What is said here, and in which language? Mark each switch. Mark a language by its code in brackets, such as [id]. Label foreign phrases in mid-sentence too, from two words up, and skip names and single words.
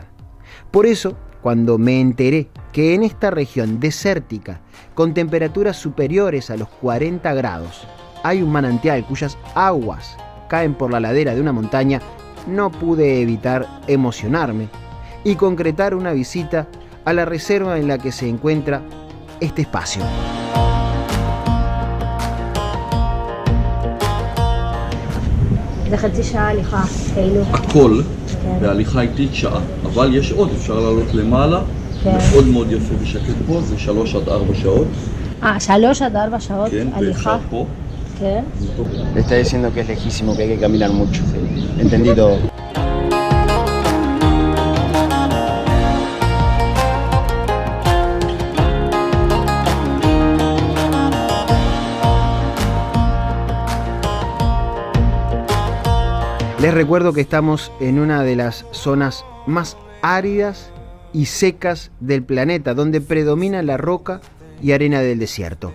[es] Por eso, cuando me enteré que en esta región desértica, con temperaturas superiores a los 40 grados, hay un manantial cuyas aguas caen por la ladera de una montaña, no pude evitar emocionarme y concretar una visita a la reserva en la que se encuentra este espacio. [he] הכל בהליכה איטית שעה, אבל יש עוד, אפשר לעלות למעלה, מאוד מאוד יפה ושקט פה, זה 3 עד 4 שעות. 3 עד 4 שעות הליכה. פה. כן. [es] Le está diciendo que es lejísimo, que hay que caminar mucho. Entendí todo. Les recuerdo que estamos en una de las zonas más áridas y secas del planeta, donde predomina la roca y arena del desierto.